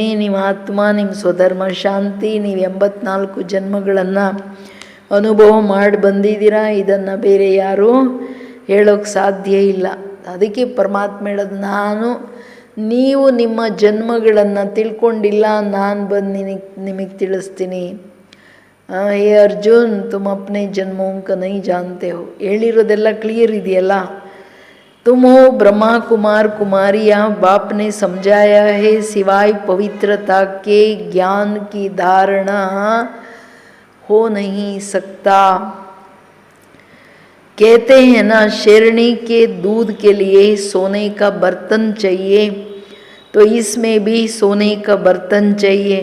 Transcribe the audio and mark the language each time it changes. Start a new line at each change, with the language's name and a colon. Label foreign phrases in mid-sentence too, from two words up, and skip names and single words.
Kannada: ನಿಮ್ಮ ಆತ್ಮ, ನಿಮ್ಮ ಸ್ವಧರ್ಮ ಶಾಂತಿ, ನೀವು 84 ಜನ್ಮಗಳನ್ನು ಅನುಭವ ಮಾಡಿ ಬಂದಿದ್ದೀರಾ. ಇದನ್ನು ಬೇರೆ ಯಾರೂ ಹೇಳೋಕ್ಕೆ ಸಾಧ್ಯ ಇಲ್ಲ. ಅದಕ್ಕೆ ಪರಮಾತ್ಮ ಹೇಳೋದು, ನೀವು ನಿಮ್ಮ ಜನ್ಮಗಳನ್ನು ತಿಳ್ಕೊಂಡಿಲ್ಲ, ನಾನು ಬಂದು ನಿಮಗೆ ತಿಳಿಸ್ತೀನಿ.
Hindi: हे अर्जुन तुम अपने ಜನ್ಮೋं का नहीं जानते हो
Kannada: ಹೇಳಿರೋದೆಲ್ಲ ಕ್ಲಿಯರ್ ಇದೆಯಲ್ಲ.
Hindi: तुम हो ब्रह्मा कुमार कुमारियाँ बाप ने समझाया है सिवाय पवित्रता के ज्ञान की धारणा हो नहीं सकता. कहते हैं ना शेरनी के दूध के लिए सोने का बर्तन चाहिए, तो इसमें भी सोने का बर्तन चाहिए.